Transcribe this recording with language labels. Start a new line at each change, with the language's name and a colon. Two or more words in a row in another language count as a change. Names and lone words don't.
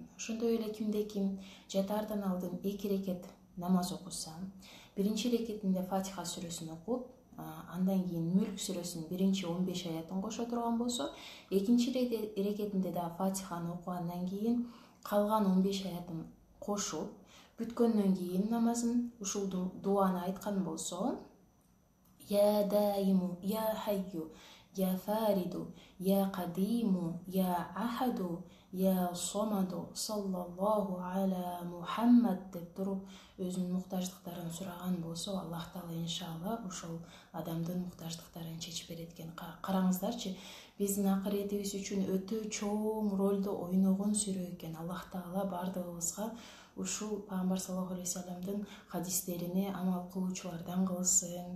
Kyrgyz: Ошондой эле кимде-ким жатаардан алдын 2 рекет намаз окуса, биринчи рекетинде Фатиха сүрөсүн окуп, андан кийин Мүлк сүрөсүнүн биринчи 15 аятын кошо турган болсо, экинчи рекетинде да Фатиханы окугандан кийин калган 15 аятын кошуп, бүткөндөн кийин намазын ушул дуаны айткан болсо,
Arabic: يا دائم، يا حي، يا فريد، يا قديم، يا أحد، يا صمد, صلى الله على محمد
Kyrgyz: деп туруп өзүнүн муктаждыктарын сураган болсо, Аллах Таала иншалла ошол адамдын муктаждыктарын чечип берет экен. Караңыздарчы, биздин акыретибиз үчүн өтө чоң ролду ойногон сүрө экен. Аллах Таала бардыгыбызга ушул Пайгамбар
Arabic: صلى الله عليه
Kyrgyz: вассаламдын хадистерине амал кылуучулардан кылсын.